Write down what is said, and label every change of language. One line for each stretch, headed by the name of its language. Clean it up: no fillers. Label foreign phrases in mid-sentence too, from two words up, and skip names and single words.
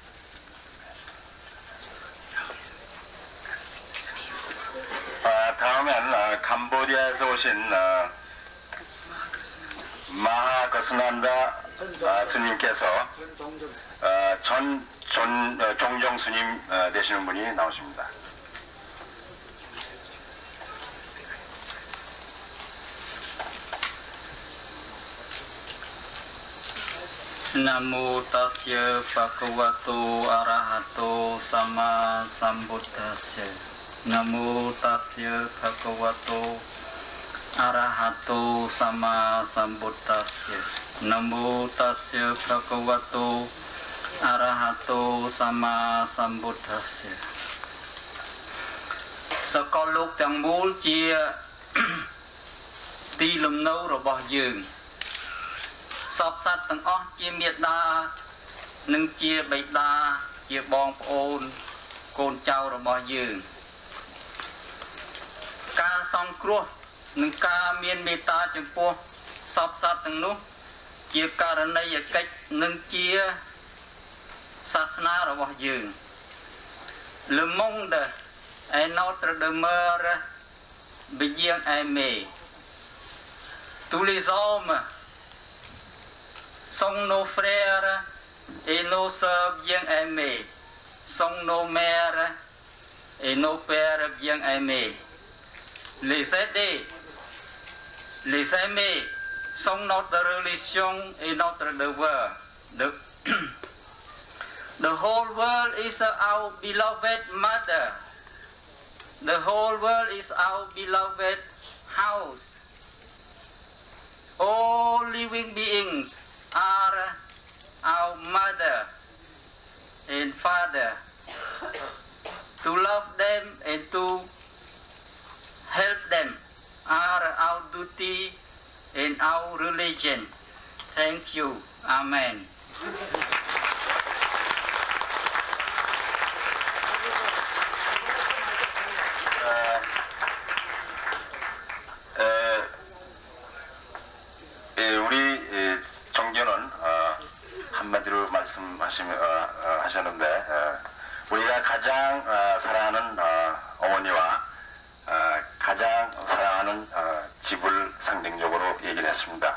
Korean: 다음엔 캄보디아에서 오신 마하거스난다 스님께서 종종 스님 되시는 분이 나오십니다.
Pali: Namo tasya bhagavato arahato sama sambuddhasya. Namo tasya bhagavato arahato sama sambuddhasya. Namo tasya bhagavato arahato sama sambuddhasya.
Khmer: សកលលោកទាំងមូលជាទីលំនៅរបស់យើងសពសត្វទាំងអស់ជាមេត្តានិងជាបិតាជាបងប្អូ នកូនចៅរបស់យើងការសង្គ្រោះនឹងការមានមេត្តាចំពោះសពសត្វទាំងនោះជាករណីយកិច្ចនិងជាសាសនារបស់យើង
French: Le monde est notre demeure bien aimé. Tous les hommes sont nos frères et nos sœurs bien aimés, sont nos mères et nos pères bien aimés. Les aider, les aimer sont notre religion et notre devoir.
English: The whole world is our beloved mother. The whole world is our beloved house. All living beings are our mother and father. To love them and to help them are our duty and our religion. Thank you. Amen.
Korean: 우리 종교는 한마디로 말씀하셨는데 우리가 가장 사랑하는 어머니와 가장 사랑하는 집을 상징적으로 얘기를 했습니다.